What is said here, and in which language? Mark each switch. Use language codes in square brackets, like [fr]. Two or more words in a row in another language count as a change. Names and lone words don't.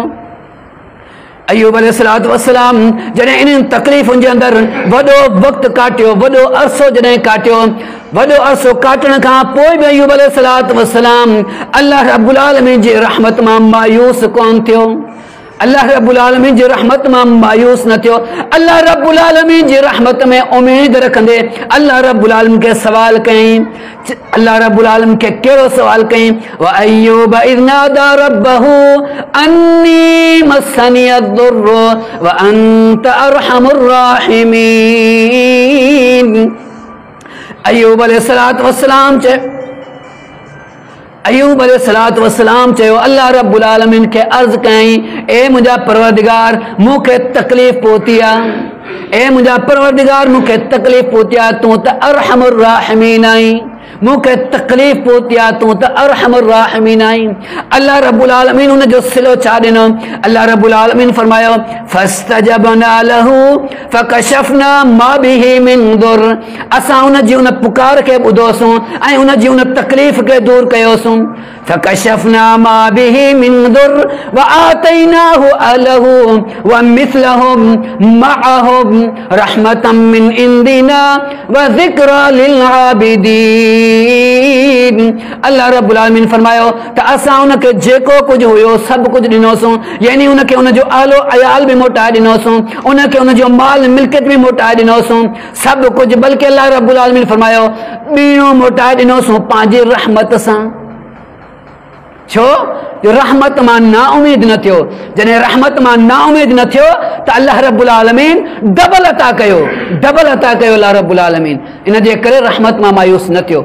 [sd] अय्यूब [ar] عليه الصلاة والسلام [sd] जॾहिं इन तकलीफ़ुनि जे अंदर वॾो वक़्तु काटियो, वॾो अरसो जॾहिं काटियो, वॾो अरसो काटण खां पोइ बि अय्यूब अलैहिस्सलातु वस्सलाम अल्लाह रब्बुल आलमीन जी रहमत मां मायूस कोन थियो, अल्लाह रब्बुल आलमीन जी रहमत मां मायूस न थियो। अल्लाह रब्बुल आलमीन जी रहमत में उम्मीद रखंदे अल्लाह रब्बुल आलमीन के सवाल कई, अल्लाह रब्बुल आलमीन के कहिड़ो सवाल कई, [ar] و أيوب إذ نادى ربه أني مسني الضر و أنت أرحم الراحمين. [sd] अय्यूब [ar] عليه الصلاة والسلام [sd] अय्यूब [ar] عليه الصلاة والسلام [sd] चयो, अल्लाह रब्बुल आलमीन के अर्ज़ कई, ए मुंहिंजा परवरदिगार मूंखे तकलीफ़ पहुती आहे, ए मुंहिंजा परवरदिगार मूंखे तकलीफ़ पहुती आहे, तूं त [ar] أرحم الراحمين [sd] आहीं, मूंखे तकलीफ़ पहुती आहे, तूं त [ar] أرحم الراحمين [sd] आहीं। अल्लाह रब्बुल आलमीन उन जो सिलो छा ॾिनो, अल्लाह रब्बुल आलमीन फरमायो [ar] فاستجبنا له فكشفنا ما به من ضر, [sd] असां उन जी उन पुकार खे ॿुधोसूं ऐं उन जी उन तकलीफ़ खे दूर कयोसूं। [ar] فكشفنا ما به من ضر و آتيناه أهله و مثلهم معهم رحمة من عندنا و ذكرى لل عابدين. [sd] अल्लाह रब्बुल आलमीन फरमायो त असां उनखे जेको कुछ हुयो सभु कुझु ॾिनोसूं, यानी उनखे उनजो आलो अयाल बि मोटाए ॾिनोसूं, उनखे उनजो माल मिल्कियत बि मोटाए ॾिनोसूं, सभु कुझु, बल्कि अल्लाह रब्बुल आलमीन फरमायो ॿीणो मोटाए ॾिनोसूं पंहिंजी रहमत सां। छो जो रहमत मां ना उम्मीद न थियो, जॾहिं रहमत मां ना उम्मीद न थियो त अल्लाह रब्बुल आलमीन डबल अता कयो अल्लाह रब्बुल आलमीन, इन जे करे रहमत मां मायूस न थियो।